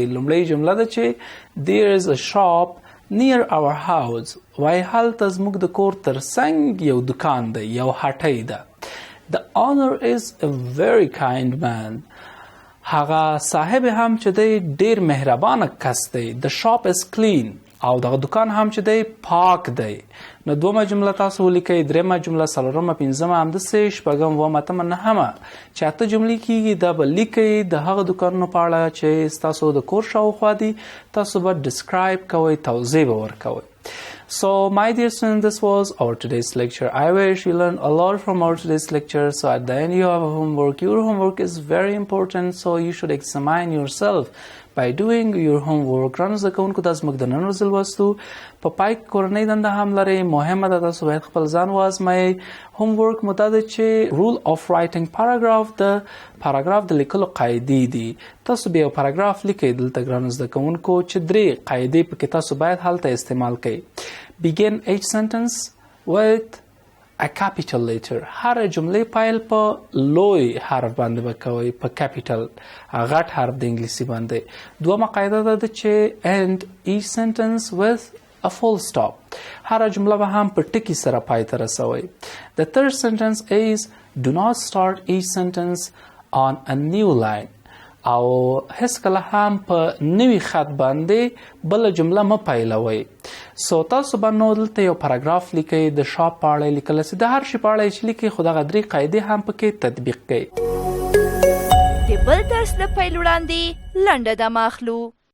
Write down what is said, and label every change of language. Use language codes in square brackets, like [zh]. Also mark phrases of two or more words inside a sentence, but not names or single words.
[ps] لومړی جمله ده چې [en] There is a shop near our house. [ps] وای هلته زموږ د کور تر څنګ یو دکان دی، یو هټۍ ده. [en] The owner is a very kind man. [ps] هغه صاحب هم چې دی ډیر مهربانه کس دی. [en] The shop is clean. [ps] او دغه دکان هم چې دی پاک دی. نو دومه جمله تاسو ولیکئ، درېمه جمله، څلورمه، پنځمه، همداسې شپږم، اوومه، اتمه، نهمه چې 8 جملې کیږي دا به لیکئ د هغه دکانونو په اړه چې ستاسو د کور شاوخوا دي. تاسو به ډسکرایب کوئ، توضیح به ورکوئ. [en] So my dear students, this was our today's lecture. I wish you learned a lot from our today's lecture. So at the end you have a homework. Your homework is very important, so you should examine yourself by doing your homework. [ps] ګرانو زده کوونکو دا زموږ د نن ورځې لوستو په پای کې کورنۍ دنده هم لرئ. مهمه ده تاسو باید خپل ځان وازمایئ. homework مو دا ده چې [en] rule of writing paragraph [ps] د پاراګراف د لیکلو قاعدې دي. تاسو بیا یو پاراګراف لیکئ دلته ګرانو زده کوونکو چې 3 قاعدې پکې تاسو باید هلته استعمال کړئ. [en] Begin each sentence with a capital letter. [ps] هر جمله پیل په لوی حرف باندې وکوي، په capital غټ حرف د انګلیسي باندې. دومره قاعده ده چې [en] end each sentence with a full stop. [ps] هر جمله به هم په ټکی سره پای ته رسوي. [en] The third sentence is do not start each sentence on a new line. [ps] او هیڅ کله هم په نوي خط باندې بل جمله مه پیلوئ. سو تاسو به نو دلته یو پاراګراف لیکئ، د شاپ په اړه لیکلی سي، د هر شي په اړه چې لیکئ، خو دغه 3 قاعدې هم پکې تطبیق کړئ. د بل درس نه پیل وړاندې لنډه دمه اخلو.